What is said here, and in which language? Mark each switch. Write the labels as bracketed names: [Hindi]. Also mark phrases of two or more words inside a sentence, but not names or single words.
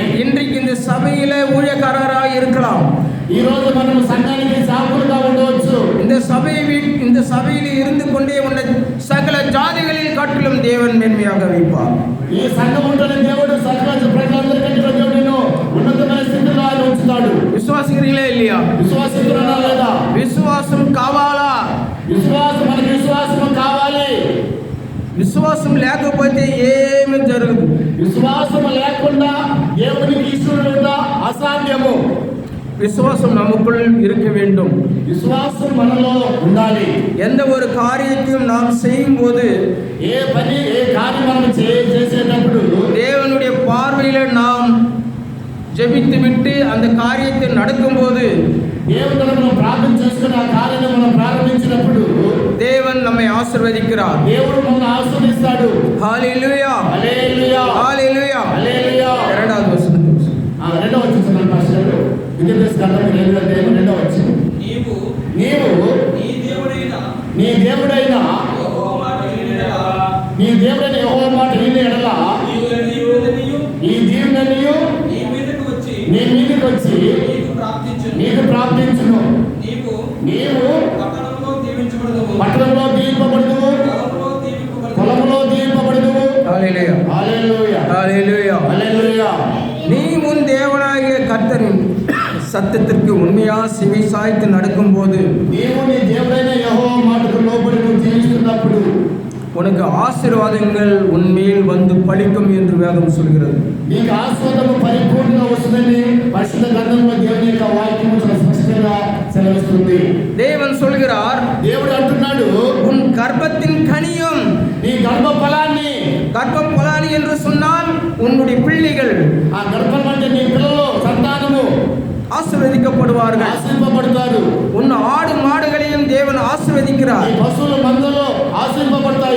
[Tamil] இன்றைக்கு இந்த சபையில ஊழியக்காரராக இருக்கலாம். [Telugu] ఈ రోజు మనం సంఘానికి సేవకులుగా ఉండవచ్చు. [Tamil] இந்த சபையில் இருந்து கொண்டே உள்ள சகல ஜாதிகளில் காட்டிலும் தேவன் மேன்மையாக வைப்பார். [Telugu] ఈ సంఘం ఉంటున్న దేవుడు సకల ప్రజలందరికంటే దేవుడిని ఉన్నతమైన స్థితిలో ఆయన ఉంచుతాడు. [Tamil] విశ్వాసిக்கிறீங்களா இல்லையா? [Telugu] విశ్వాసిస్తున్నారా లేదా? విశ్వాసం కావాలా? మనకి విశ్వాసం కావాలి. విశ్వాసం లేకపోతే ఏమీ జరగదు. విశ్వాసం లేకుండా దేవునికి ఈశ్వరుడు అసాధ్యము. [Tamil] விசுவாசம் நமக்குள் இருக்க வேண்டும். [Telugu] విశ్వాసం మనలో ఉండాలి. [Tamil] எந்த ஒரு காரியத்தையும் நாம் செய்யும்போது [Telugu] ఏ కార్యం మనం చేసేటప్పుడు [Tamil] தேவனுடைய பார்வையில நாம் ஜெபித்து விட்டு அந்த காரியத்தை நடக்கும்போது [Telugu] దేవుని మనం ప్రార్థన చేసుకుని ఆ కార్యాన్ని మనం ప్రారంభించినప్పుడు [Tamil] தேவன் நம்மை ஆசீர்வதிக்கிறார். [Telugu] దేవుడు మనల్ని ఆశీర్వదిస్తాడు. [Tamil] ஹalleluya, [Telugu] హల్లెలూయా, [Tamil] ஹalleluya. [Telugu] హల్లెలూయా. [Tamil] இரண்டாவது வசனம். [Telugu] రెండవ వచనం పాస్టర్. విద్యార్థి రెండవ వచనం. నీవు నీ దేవుడైన యెహోవా మాట విని ఎడల ఈ దీవెనలు నీ మీదకి వచ్చి నీకు ప్రాప్తించును. నీవు పట్టణంలో దీవింపబడుదువు, పొలంలో దీవింపబడుదువు. ஹalleluya, హల్లెలూయా, ஹalleluya, హల్లెలూయా. [Tamil] நீ உன் தேவனாகிய கர்த்தரின் சத்தத்திற்கு உண்மையா செவி சாய்த்து நடக்கும்போது [Telugu] నీవు నీ దేవుడైన యెహోవా మాటకు లోబడి నువ్వు జీవిస్తున్నప్పుడు [Tamil] உனக்கு ஆசீர்வாதங்கள் உன்மேல் வந்து பலிக்கும் என்று வேதம் சொல்கிறது. [Telugu] నీకు ఆశీర్వాదము పరిపూర్ణంగా వస్తుందని పరిశుద్ధ గ్రంథంలో దేవుని యొక్క వాక్యము చాలా స్పష్టంగా సెలవిస్తుంది. [Tamil] தேவன் சொல்கிறார், [Telugu] దేవుడు అంటున్నాడు, [Tamil] உன் கர்ப்பத்தின் கனியும், [Telugu] నీ గర్భఫలాన్ని, [Tamil] கர்ப்பபலானி என்று சொன்னால் உன்னுடைய பிள்ளைகள், [Telugu] ఆ గర్భం అంటే నీ పిల్లలు సంతానము [Tamil] ஆசீர்வதிக்கப்படுவார்கள், [Telugu] ఆశీర్వబడతారు. [Tamil] உன் ஆடு மாடுகளையும் தேவன் ஆசீர்வதிக்கிறார். [Telugu] ఈ పశువుల మందలో ఆశీర్వబడతాయి.